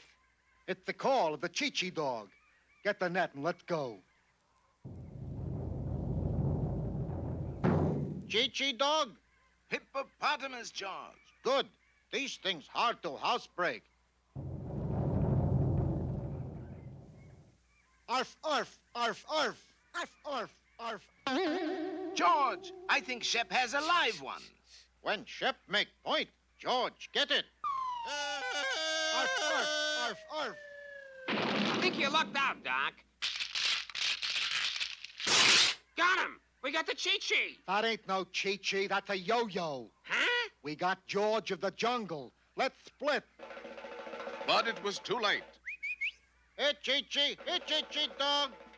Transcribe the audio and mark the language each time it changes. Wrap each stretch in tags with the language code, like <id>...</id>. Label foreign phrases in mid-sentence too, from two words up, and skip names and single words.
<en>It's the call of the Chi-Chi dog. Get the net and let's go. Chi-Chi dog? Hippopotamus, George. Good. These things hard to housebreak. Arf, arf, arf, arf, arf, arf, arf. George, I think Shep has a live one. When Shep make point, George get it. Arf, arf, arf, arf. I think you lucked out, Doc. Got him! We got the Chi-Chi! That ain't no Chi-Chi, that's a yo-yo. Huh? We got George of the jungle. Let's split. But it was too late. Hey, Chi-Chi, dog.</en>